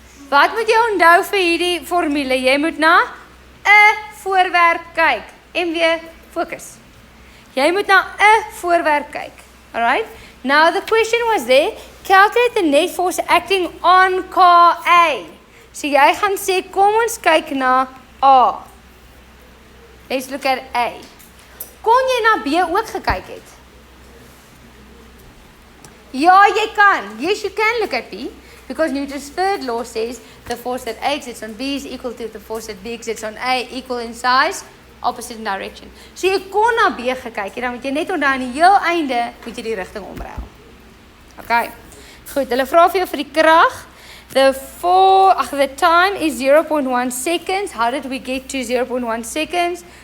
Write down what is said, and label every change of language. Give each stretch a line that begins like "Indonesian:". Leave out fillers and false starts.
Afrikaans: Wat moet jy onthou vir hierdie formule? Jy moet na 'n voorwerp kyk. MW, fokus. Jy moet na 'n voorwerp kyk.
English: Alright? Now the question was there, calculate the net force acting on car A.
Afrikaans: So jy gaan sê, kom ons kyk na A.
English: Let's look at A.
Afrikaans: Kon jy na B ook gekyk het? Ja, jy kan.
English: Yes, you can look at B. Because Newton's third law says the force that A exerts on B is equal to the force that B exerts on A, equal in size, opposite in direction.
Afrikaans: So jy kon na B gekyk het, dan moet jy net onthou aan die heel einde moet jy die rigting omruil. Okay. Goed, hulle vra vir jou vir die krag.
English: The time is 0.1 seconds. How did we get to 0.1 seconds?